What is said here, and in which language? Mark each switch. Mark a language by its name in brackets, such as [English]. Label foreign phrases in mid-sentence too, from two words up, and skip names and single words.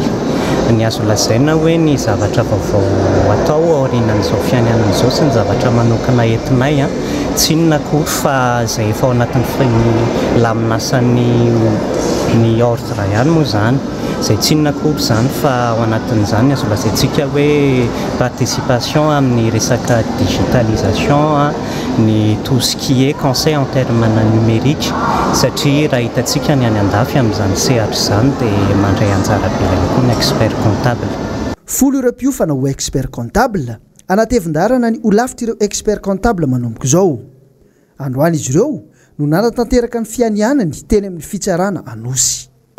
[Malagasy] Ny azo lazaina hoe ny zavatra vaovao atao aorinan'izao fiainanan'izao sy ny zavatra manokana entinay tsy inona akory fa izay efa ao anatin'ny laminasan'ny ordre ihany moa zany. Izay tsy inona akory zany fa ao anatin'izany azo lazaintsika hoe participation amin'ny resaka digitalisation ny [French] tout ce qui est conseil en termes numérique [Malagasy] satria raha hitantsika ny any andafy amin'izany sehatra izany dia mandray anjara be ihany koa ny [French] expert comptable. [Malagasy] Folo ireo mpiofana ho [French] expert comptable [Malagasy] anatevin-darana ny olafitra ireo [French] expert comptable [Malagasy] manomboka izao. Androany izy ireo no nanatanteraka ny fianianany teny amin'ny fitsarana Anosy.